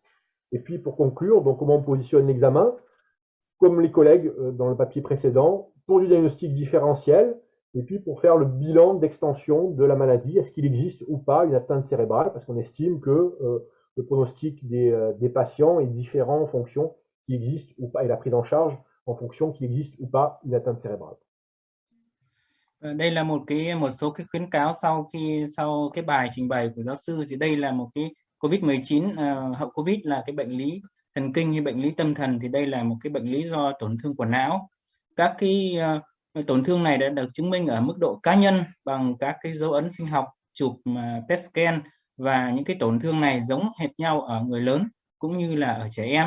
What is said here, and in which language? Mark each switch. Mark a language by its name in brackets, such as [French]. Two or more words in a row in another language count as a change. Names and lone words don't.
[French] Et puis pour conclure, donc comment on positionne l'examen? Comme les collègues dans le papier précédent, pour du diagnostic différentiel, et puis pour faire le bilan d'extension de la maladie, est-ce qu'il existe ou pas une atteinte cérébrale, parce qu'on estime que le pronostic des patients est différent en fonction qu'il existe ou pas, et la prise en charge en fonction qu'il existe ou pas une atteinte cérébrale. [Vietnamese] Đây là một số cái khuyến cáo sau cái bài trình bày của giáo sư. Thì đây là một cái COVID-19 hậu COVID là cái bệnh lý thần kinh hay bệnh lý tâm thần, thì đây là một cái bệnh lý do tổn thương của não. Các cái tổn thương này đã được chứng minh ở mức độ cá nhân bằng các cái dấu ấn sinh học, chụp [English] PET scan, [Vietnamese] và những cái tổn thương này giống hệt nhau ở người lớn cũng như là ở trẻ em.